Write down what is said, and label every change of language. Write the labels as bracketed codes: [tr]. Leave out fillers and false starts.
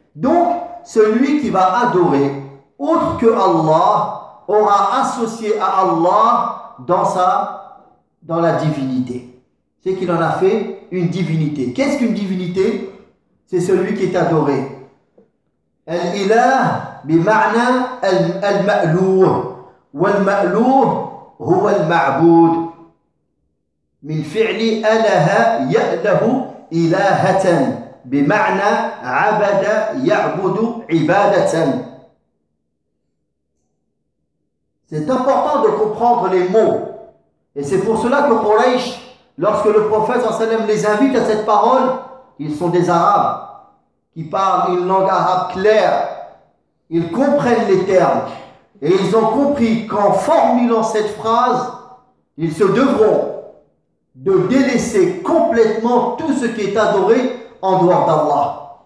[fr] Donc, celui qui va adorer autre que Allah aura associé à Allah dans la divinité. C'est qu'il en a fait une divinité. Qu'est-ce qu'une divinité ? C'est celui qui est adoré. [ar] الإله بمعنى المألوه والمألوه هو المعبود من فعل أله يأله إلهة بمعنى عبد يعبد عبادة. [fr] C'est important de comprendre les mots. Et c'est pour cela que Quraysh, lorsque le prophète sallam les invite à cette parole, ils sont des Arabes qui parlent une langue arabe claire. Ils comprennent les termes. Et ils ont compris qu'en formulant cette phrase, ils se devront de délaisser complètement tout ce qui est adoré en dehors d'Allah.